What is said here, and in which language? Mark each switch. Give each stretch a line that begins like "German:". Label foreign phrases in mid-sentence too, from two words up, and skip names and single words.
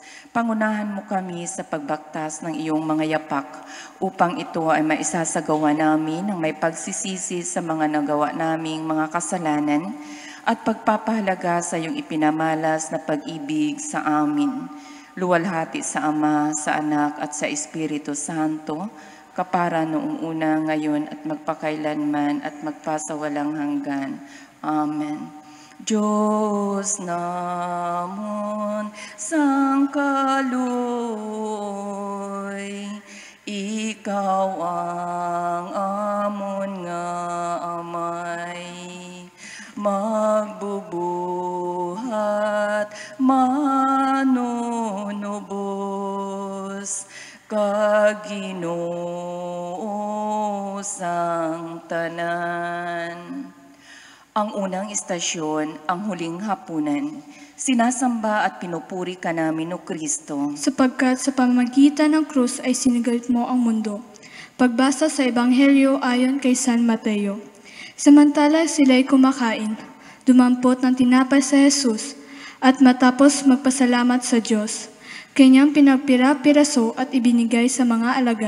Filipino: Pangunahan mo kami sa pagbaktas ng iyong mga yapak upang ito ay maisasagawa namin ng may pagsisisi sa mga nagawa naming mga kasalanan at pagpapahalaga sa iyong ipinamalas na pag-ibig sa amin. Luwalhati sa Ama, sa Anak at sa Espiritu Santo, kapara noong una, ngayon at magpakailanman at magpasawalang hanggan. Amen.
Hiligaynon: Diyos namon sangkaloy, ikaw ang amon nga amay, magbubuhat manunubos, kag Ginoo sang tanan.
Filipino: Ang unang istasyon, ang huling hapunan. Sinasamba at pinupuri ka namin, O Kristo. Sapagkat sa pamamagitan ng krus ay sinigalit mo ang mundo. Pagbasa sa Ebanghelyo ayon kay San Mateo. Samantala sila'y kumakain, dumampot ng tinapay sa Jesus, at matapos magpasalamat sa Diyos, kanyang pinagpira-piraso at ibinigay sa mga alagad.